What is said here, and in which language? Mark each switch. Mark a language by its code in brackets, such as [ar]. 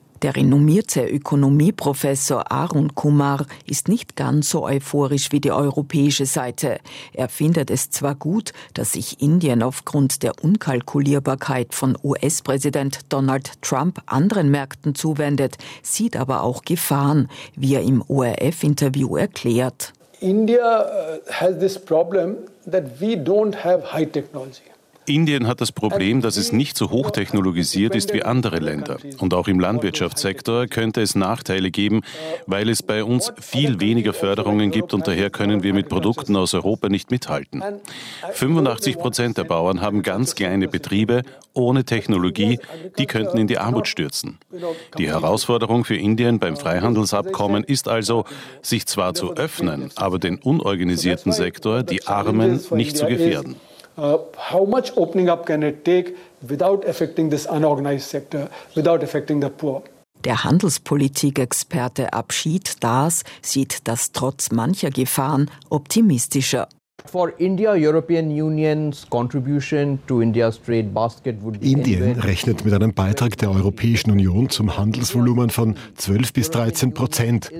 [de] Der renommierte Ökonomieprofessor Arun Kumar ist nicht ganz so euphorisch wie die europäische Seite. Er findet es zwar gut, dass sich Indien aufgrund der Unkalkulierbarkeit von US-Präsident Donald Trump anderen Märkten zuwendet, sieht aber auch Gefahren, wie er im ORF-Interview erklärt. [en] India has this problem that we don't have high technology. [de] Indien hat das Problem, dass es nicht so hochtechnologisiert ist wie andere Länder. Und auch im Landwirtschaftssektor könnte es Nachteile geben, weil es bei uns viel weniger Förderungen gibt und daher können wir mit Produkten aus Europa nicht mithalten. 85% der Bauern haben ganz kleine Betriebe ohne Technologie, die könnten in die Armut stürzen. Die Herausforderung für Indien beim Freihandelsabkommen ist also, sich zwar zu öffnen, aber den unorganisierten Sektor, die Armen, nicht zu gefährden. [en] How much opening up can it take without affecting this unorganized sector, without affecting the poor? [de] Der Handelspolitik-Experte Abschied Das sieht das trotz mancher Gefahren optimistischer. Indien rechnet mit einem Beitrag der Europäischen Union zum Handelsvolumen von 12-13%.